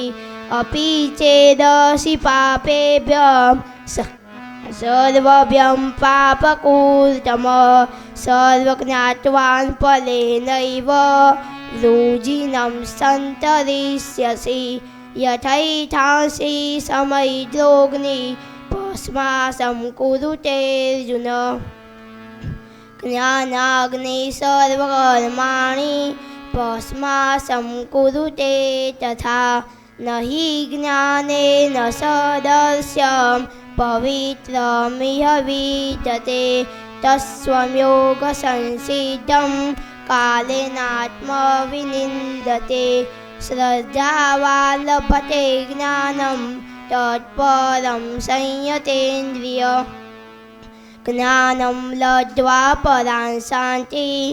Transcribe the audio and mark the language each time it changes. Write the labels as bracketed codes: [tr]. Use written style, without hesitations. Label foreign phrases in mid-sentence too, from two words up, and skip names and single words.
[sa] અપિ ચેદસि પાપેભ્યઃ સર્વભ્યં પાપકૃતમ સર્વજ્ઞાત્વાન ફલેનૈવ વૃજિनं સંતરિષ્યસि યથૈથાંસि સમયદ્રોગ્નિ ભસ્માસં કુરુતેર્જુન જ્ઞાનાગ્નિ સર્વકર્માણિ भस्मासं कुरुते तथा न हि ज्ञानेन सदस्यं पवित्रमिह विद्यते तस्त्वं योगसंसिद्धं कालेनात्मविनिन्दते श्रद्धावान् लभते ज्ञानं तत्परं संयतेन्द्रिय ज्ञानं लब्ध्वा परां शान्ति